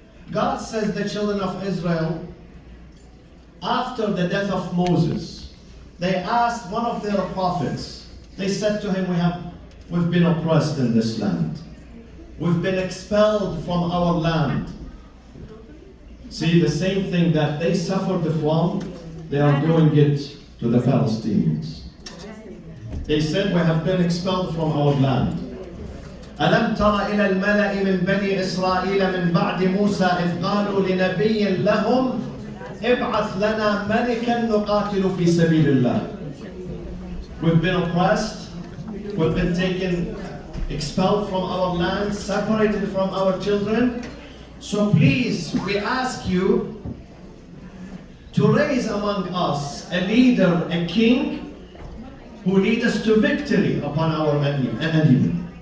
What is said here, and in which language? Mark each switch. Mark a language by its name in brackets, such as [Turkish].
[English] God says the children of Israel, after the death of Moses, they asked one of their prophets, they said to him, we've been oppressed in this land. We've been expelled from our land. See, the same thing that they suffered from, they are doing it to the Palestinians. They said, we have been expelled from our land. [Arabic] ألم تر إلى الملأ من بني إسرائيل من بعد موسى إذ قالوا لنبي لهم ابعث لنا ملكا نقاتل في سبيل الله. [English] We've been oppressed, we've been taken, expelled from our land, separated from our children. So please, we ask you to raise among us a leader, a king, who lead us to victory upon our enemy.